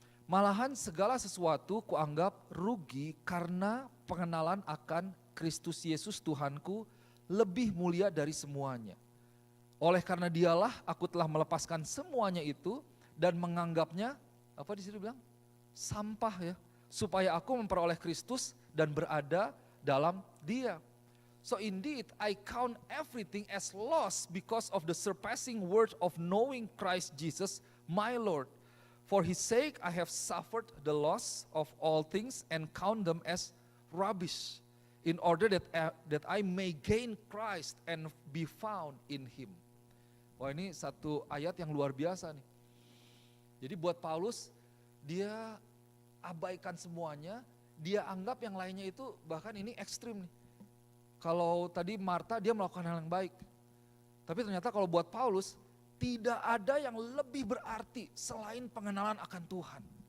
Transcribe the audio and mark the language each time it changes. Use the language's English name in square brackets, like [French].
[Indonesian] Malahan segala sesuatu kuanggap rugi karena pengenalan akan Kristus Yesus Tuhanku lebih mulia dari semuanya. Oleh karena dialah aku telah melepaskan semuanya itu dan menganggapnya, apa di sini bilang? Sampah ya, supaya aku memperoleh Kristus dan berada dalam Dia. [English] So indeed I count everything as loss because of the surpassing worth of knowing Christ Jesus my Lord. For his sake I have suffered the loss of all things and count them as rubbish, in order that I may gain Christ and be found in him. [Indonesian] Wah ini satu ayat yang luar biasa nih. Jadi buat Paulus, dia abaikan semuanya, dia anggap yang lainnya itu bahkan ini ekstrim nih. Kalau tadi Marta dia melakukan hal yang baik, tapi ternyata kalau buat Paulus, tidak ada yang lebih berarti selain pengenalan akan Tuhan.